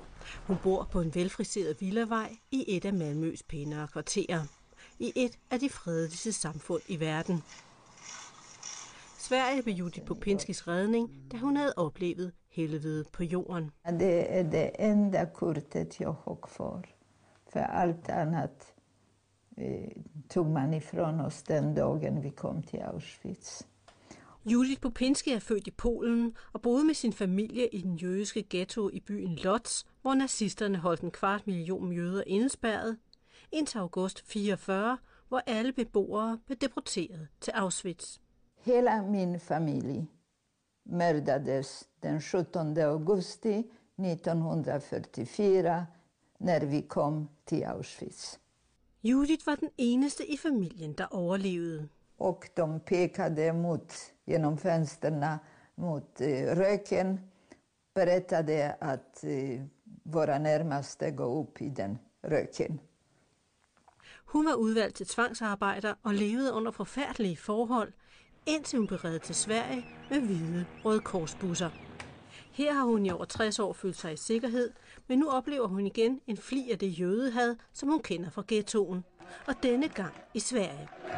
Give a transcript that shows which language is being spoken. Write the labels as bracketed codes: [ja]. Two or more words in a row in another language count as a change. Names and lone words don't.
[da] Hun bor på en velfriseret villavej i et af Malmøs pænere kvarterer. I et af de fredeligste samfund i verden. Sverige blev Judith Popinskis redning, da hun havde oplevet helvede på jorden. [sv] Det er det enda kortet jeg har kvar. For alt annat tog man ifrån os den dagen vi kom til Auschwitz. [da] Judith Popinski er født i Polen og boede med sin familie i den jødiske ghetto i byen Lodz, hvor nazisterne holdt 250.000 jøder indespærret, indtil august 44, hvor alle beboere blev deporteret til Auschwitz. [sv] Hela min familie mördades den 17. augusti 1944, når vi kom til Auschwitz. [da] Judith var den eneste i familien, der overlevede. [sv] Och de pekade genom fönsterna mot röken, berättade att våra närmaste går upp i den röken. [da] Hun var udvalgt til tvangsarbejder og levede under forfærdelige forhold, indtil hun blev reddet til Sverige med hvide Røde Korsbusser. Her har hun i over 60 år følt sig i sikkerhed, men nu oplever hun igen en fli af det jødehad, som hun kender fra ghettoen, og denne gang i Sverige.